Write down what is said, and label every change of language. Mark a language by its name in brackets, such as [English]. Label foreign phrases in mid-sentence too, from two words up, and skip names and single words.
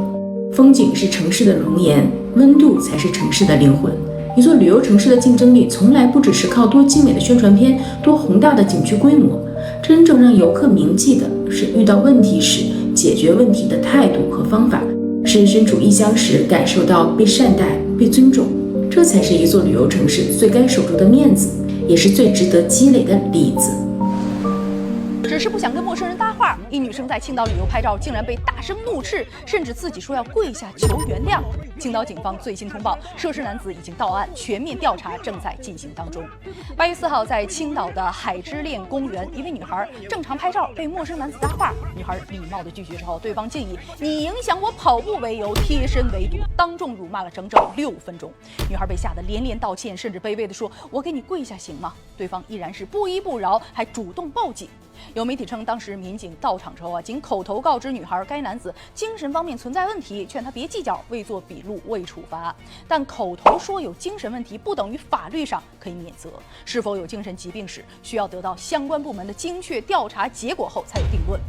[Chinese] 風景是城市的容顏，溫度才是城市的靈魂。一座旅遊城市的競爭力從來不只是靠多精美的宣傳片、多宏大的景區規模，真正讓遊客銘記的是遇到問題時解決問題的態度和方法，是身處異鄉時感受到被善待、被尊重，這才是一座旅遊城市最該守住的面子，也是最值得積累的裡子。只是不想跟陌生人搭話，一女生在青島旅遊拍照，竟然被大聲怒斥，甚至自己說要跪下求原諒。青島警方最新通報，涉事男子已经到案，全面调查正在进行当中。8月4号，在青岛的海之恋公园，一位女孩正常拍照，被陌生男子搭话，女孩礼貌的拒绝之后，对方竟以“你影响我跑步”为由贴身围堵，当众辱骂了整整6分鐘。女孩被吓得连连道歉，甚至卑微地说：“我给你跪下行吗？” 对方依然是不依不饶，還主動報警。有媒體稱，當時民警到場之後僅口頭告知女孩該男子精神方面存在問題，勸她別計較，未做筆錄，未處罰。但口頭說有精神問題，不等於法律上可以免責。是否有精神疾病史，需要得到相關部門的精確調查結果後才有定論。